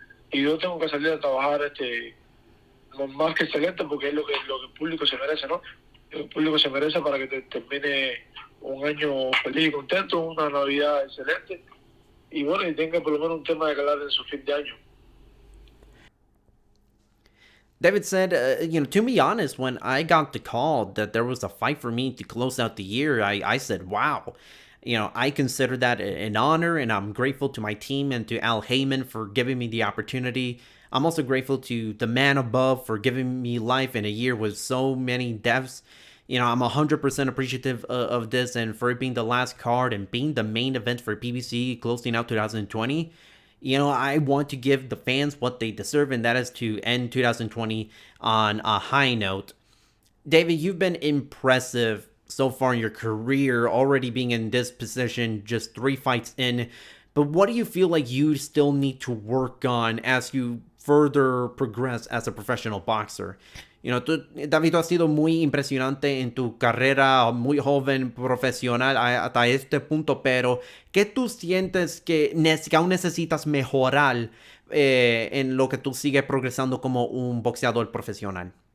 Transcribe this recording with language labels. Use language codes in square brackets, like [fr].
[es] Y yo tengo que salir a trabajar más que excelente porque es lo que el público se merece, ¿no? El público se merece para que termine un año feliz y contento, una Navidad excelente y bueno, y tenga por lo menos un tema de hablar en su fin de año. [en] David said, to be honest, when I got the call that there was a fight for me to close out the year, I said, wow. I consider that an honor, and I'm grateful to my team and to Al Heyman for giving me the opportunity. I'm also grateful to the man above for giving me life in a year with so many deaths. I'm 100% appreciative of this, and for it being the last card and being the main event for PBC closing out 2020. I want to give the fans what they deserve, and that is to end 2020 on a high note. David, you've been impressive so far in your career, already being in this position just 3 fights in. But what do you feel like you still need to work on as you further progress as a professional boxer? [es] David, tú has sido muy impresionante en tu carrera, muy joven, profesional hasta este punto, pero ¿qué tú sientes que aún necesitas mejorar en lo que tú sigues progresando como un boxeador profesional?